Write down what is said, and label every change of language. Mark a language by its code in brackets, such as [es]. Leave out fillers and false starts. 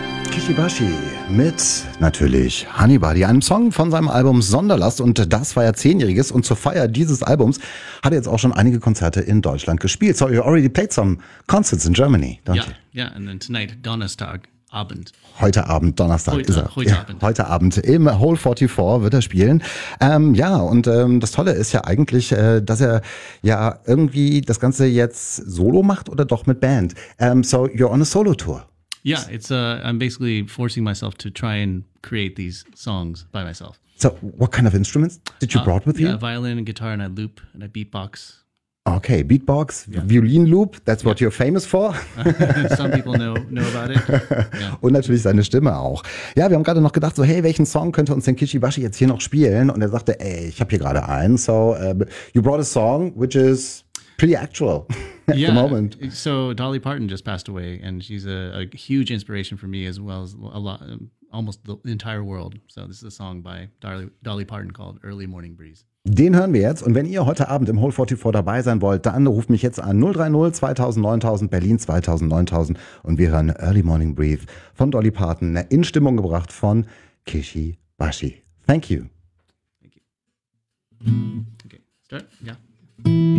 [de] Shishibashi mit natürlich Hannibal, einem Song von seinem Album Sonderlast, und das war ja 10-jähriges, und zur Feier dieses Albums hat er jetzt auch schon einige Konzerte in Deutschland gespielt. [en] So, you already played some concerts in Germany, don't you? Yeah, and then tonight, [de] Donnerstag. Abend. Heute Abend, Donnerstag heute, ist er. Heute, ja, Abend. Heute Abend im Hole 44 wird er spielen. Das Tolle ist ja eigentlich, dass er ja irgendwie das Ganze jetzt solo macht oder doch mit Band. [en] So you're on a solo tour. Yeah, it's I'm basically forcing myself to try and create these songs by myself. So what kind of instruments did you brought with you? Yeah, violin and guitar and a loop and a beatbox. Okay, beatbox, yeah. Violin loop, that's what you're famous for. Some people know about it. Yeah. [de] Und natürlich seine Stimme auch. Ja, wir haben gerade noch gedacht, so hey, welchen Song könnte uns denn Kishibashi jetzt hier noch spielen? Und er sagte, ey, ich habe hier gerade einen. [en] So, you brought a song, which is pretty actual at the moment. So Dolly Parton just passed away, and she's a huge inspiration for me, as well as a lot, almost the entire world. So this is a song by Dolly Parton called Early Morning Breeze. [de] Den hören wir jetzt. Und wenn ihr heute Abend im Hole 44 dabei sein wollt, dann ruft mich jetzt an 030 2000 9000 Berlin 2000 9000 und wir hören Early Morning Breeze von Dolly Parton, in Stimmung gebracht von Kishibashi. [en] Thank you. Thank you. Okay, start. Yeah.